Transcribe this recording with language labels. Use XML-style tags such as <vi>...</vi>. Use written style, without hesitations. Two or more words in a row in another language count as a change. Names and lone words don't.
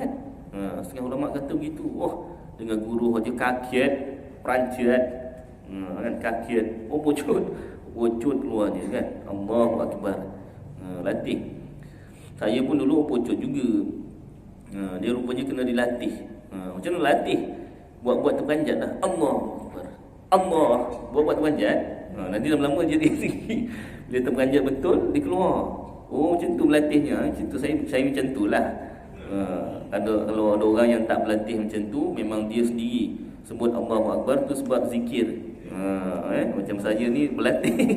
<ms>Setengah ulama kata begitu. Dengan guruh aja kaget, peranjat, kan kaget. Pucut keluar dia kan.</ms> <ar>الله أكبر.</ar> <ms>Latih. Saya pun dulu pucut juga. Dia rupanya kena dilatih. Macam mana latih? Buat terperanjat lah.</ms> <ar>الله أكبر.</ar> <ms>Allah. Buat terperanjat. Nanti lama-lama jadi tinggi. Bila terperanjat betul, dia keluar. Macam tu melatihnya. Macam tu saya macam tu lah. Kalau ada orang yang tak berlatih macam tu, memang dia sendiri sebut</ms> <ar>الله أكبر</ar> <ms>tu sebab zikir. Macam saya ni berlatih.</ms>